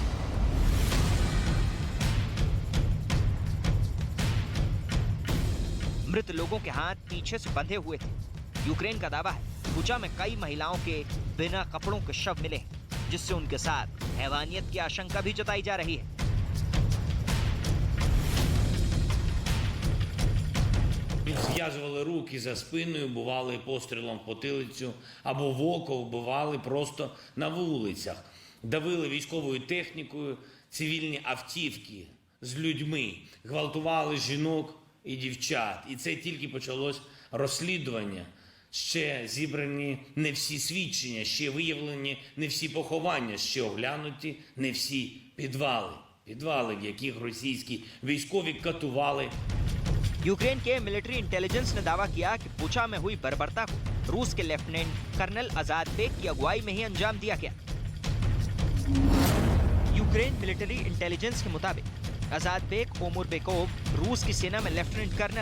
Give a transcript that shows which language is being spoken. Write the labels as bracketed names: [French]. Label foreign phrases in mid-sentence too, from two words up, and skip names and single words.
[Hindi] मृत लोगों के हाथ पीछे से बंधे हुए थे। यूक्रेन का दावा है बुचा में कई महिलाओं के बिना कपड़ों के शव मिले हैं, जिससे उनके साथ हैवानियत की आशंका भी जताई जा रही है। [Ukrainian] Зв'язували руки за спиною, бували пострілом в потилицю або в око, вбивали просто на вулицях. Давили військовою технікою цивільні автівки з людьми, гвалтували жінок і дівчат. І це тільки почалось розслідування. Ще зібрані не всі свідчення, ще виявлені не всі поховання, ще оглянуті не всі підвали. Підвали, в яких російські військові катували. [Hindi] यूक्रेन के [English] military intelligence [Hindi] ने दावा किया कि बुचा में हुई बर्बरता को रूस के [English] lieutenant colonel [Hindi] अजातबेक की अगुवाई में ही अंजाम दिया गया। यूक्रेन [English] military intelligence [Hindi] के मुताबिक अजातबेक ओमुरबेकोव रूस की सेना में [English] lieutenant colonel.